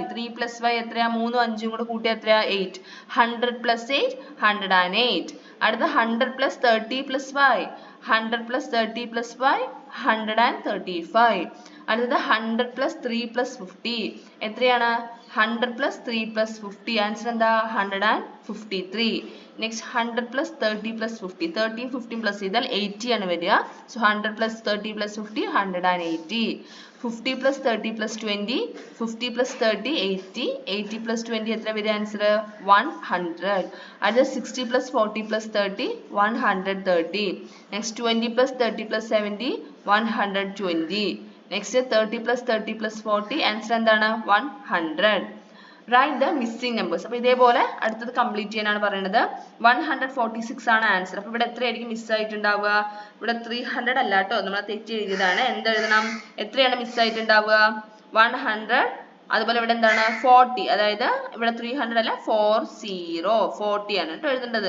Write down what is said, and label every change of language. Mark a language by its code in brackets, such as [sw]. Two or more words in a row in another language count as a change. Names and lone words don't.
[ml] 3 + 5 എത്രയാ? 3ഉം 5ഉം കൂടെ കൂട്ടി എത്രയാ? 8. 100 + 8 108. അടുത്ത 100 + 30 + 5. 100 + 30 + 5 135. അടുത്തത് 100 + 3 + 50 എത്രയാണ്? [en] 100 plus 3 plus 50. [ml] Answer എന്താ 153. [en] Next 100 plus 30 plus 50. 30 15 plus [ml] ചെയ്താൽ 80 ആണ് വരിക. [en] So 100 plus 30 plus 50 180. 50 plus 30 plus 20. 50 plus 30 80. 80 plus 20 [ml] എത്ര വരിക ആൻസർ 100. [en] അടുത്ത 60 plus 40 plus 30 130. Next 20 plus 30 plus 70 120. Next 30 plus 30 plus 40 ആൻസർ എന്താണ് 100. Write the missing numbers. [ml] അപ്പോൾ ഇതേപോലെ അടുത്തത് കംപ്ലീറ്റ് ചെയ്യാനാണ് പറയുന്നത്. 146 ആണ് ആൻസർ. അപ്പോൾ ഇവിടെ എത്രയായിരിക്കും മിസ് ആയിട്ടുണ്ടാവുക? ഇവിടെ 300 അല്ല കേട്ടോ, നമ്മൾ തെറ്റി എഴുതിയതാണ്. എന്തെഴുതണം? എത്രയാണ് മിസ് ആയിട്ടുണ്ടാവുക? 100. അതുപോലെ ഇവിടെ എന്താണ് 40, അതായത് ഇവിടെ 300 അല്ല 40 ആണ് കേട്ടോ എഴുതേണ്ടത്.